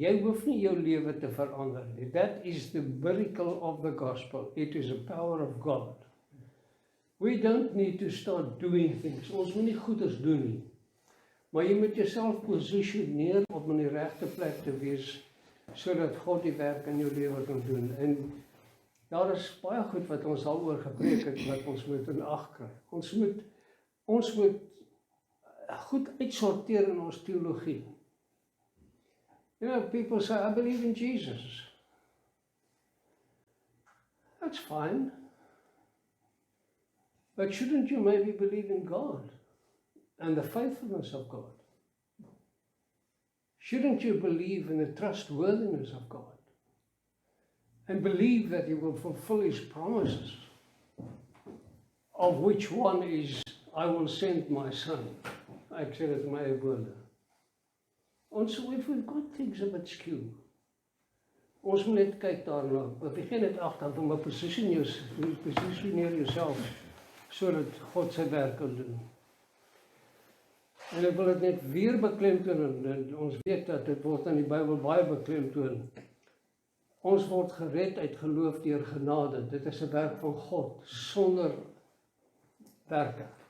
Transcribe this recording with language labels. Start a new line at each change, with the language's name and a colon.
Afrikaans: Jy hoef nie jou lewe te verander nie.
English: That is the miracle of the gospel. It is a power of God. We don't need to start doing things.
Afrikaans: Ons moet nie goeders doen nie. Maar jy moet jouself posisioneer om in die regte plek te wees, sodat God die werk in jou lewe kan doen. En daar is baie goed wat ons al oor gepreek het, wat ons moet in ag kry. Ons moet goed uitsorteer in ons teologie.
English: You know, people say, I believe in Jesus. That's fine. But shouldn't you maybe believe in God and the faithfulness of God? Shouldn't you believe in the trustworthiness of God and believe that He will fulfill His promises, of which one is, I will send my son.
Afrikaans: Ek sê dit my woorde. Ons,
English: we've got things a bit skew.
Afrikaans: Ons moet net kyk daarna. Begin net agter om 'n positioneer jouself sodat God sy werk kan doen. En ek wil dit net weer beklemtoon, en ons weet dat dit word in die Bybel baie beklemtoon. Ons word gered uit geloof deur genade. Dit is 'n werk van God sonder werke.